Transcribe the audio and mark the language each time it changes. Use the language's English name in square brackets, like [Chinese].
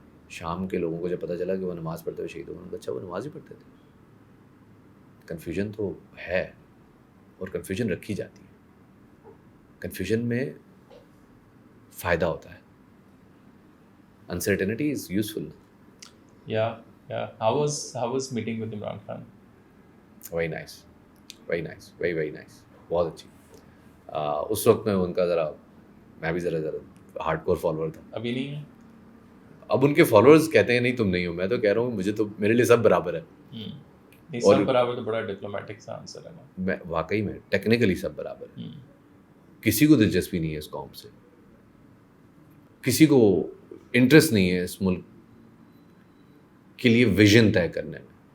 [Urdu] شام کے لوگوں کو جب پتہ چلا کہ وہ نماز پڑھتے ہوئے شہید ہو گئے، اچھا وہ نماز ہی پڑھتے تھے. کنفیوژن تو ہے اور کنفیوژن رکھی جاتی ہے. کنفیوژن میں فائدہ ہوتا ہے. [English] Uncertainty is useful. How was meeting with Imran Khan? Very nice, very nice, very very nice, [Urdu] بہت اچھی. اس وقت میں ان کا میں بھی ذرا ہارڈ کور فالوور تھا. ابھی نہیں ہے. اب ان کے فالوورز کہتے ہیں نہیں تم نہیں ہو، میں تو کہہ رہا ہوں مجھے تو میرے لیے سب برابر ہے. نہیں سب برابر تو بڑا ڈپلومیٹک سا آنسر ہے نا. میں واقعی میں ٹیکنیکلی سب برابر ہے. کسی کو دلچسپی نہیں ہے اس قوم سے، کسی کو انٹرسٹ نہیں ہے اس ملک کے لیے ویژن طے کرنے میں.